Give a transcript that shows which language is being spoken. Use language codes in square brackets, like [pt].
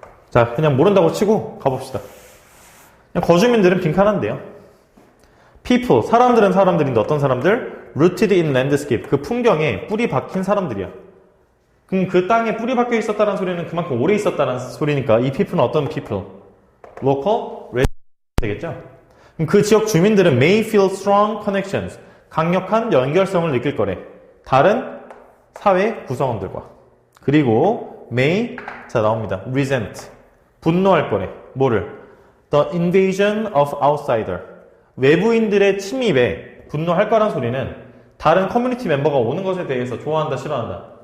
[ko] 자, 그냥 모른다고 치고 가봅시다. 그냥 거주민들은 빈칸한데요. people, 사람들은 사람들인데 어떤 사람들? [en] rooted in landscape, [ko] 그 풍경에 뿌리 박힌 사람들이야. 그럼 그 땅에 뿌리 박혀 있었다는 소리는 그만큼 오래 있었다는 소리니까 이 people는 어떤 people? [en] local resident 되겠죠? [ko] 그 지역 주민들은 [en] may feel strong connections, [ko] 강력한 연결성을 느낄 거래. 다른 사회 구성원들과. 그리고 may, 자 나옵니다. resent, 분노할 거래. 뭐를? [en] The invasion of outsider, [ko] 외부인들의 침입에 분노할 거란 소리는 다른 커뮤니티 멤버가 오는 것에 대해서 좋아한다, 싫어한다?